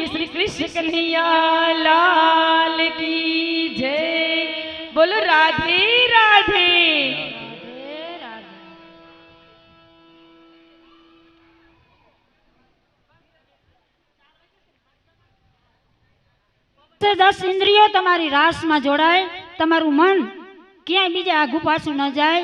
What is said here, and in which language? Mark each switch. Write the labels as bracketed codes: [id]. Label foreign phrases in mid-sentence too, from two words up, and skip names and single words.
[hi] कृष्ण कन्हैया लाल की जय। बोलो राधे राधे। [gu] દસ ઇન્દ્રિયો તમારી રાસમાં જોડાય, તમારું મન ક્યાંય બીજે આઘું પાછું ન જાય.